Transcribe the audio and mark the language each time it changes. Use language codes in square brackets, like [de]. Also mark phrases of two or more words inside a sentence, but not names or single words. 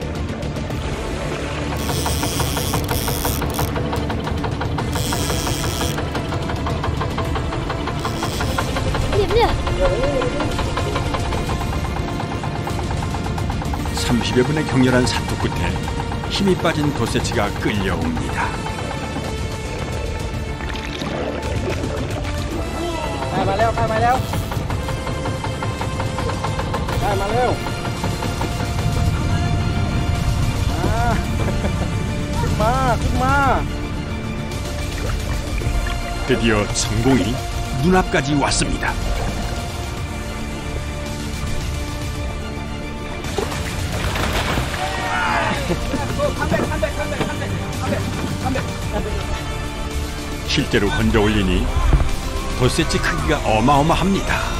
[ko] 네. 30여 분의 격렬한 사투 끝에 힘이 빠진 돛새치가 끌려옵니다. [th] ได้มาแล้วขึ้นมา [ko] 드디어 성공이 눈앞까지 왔습니다. 실제로 건져 올리니 돛새치 크기가 어마어마합니다.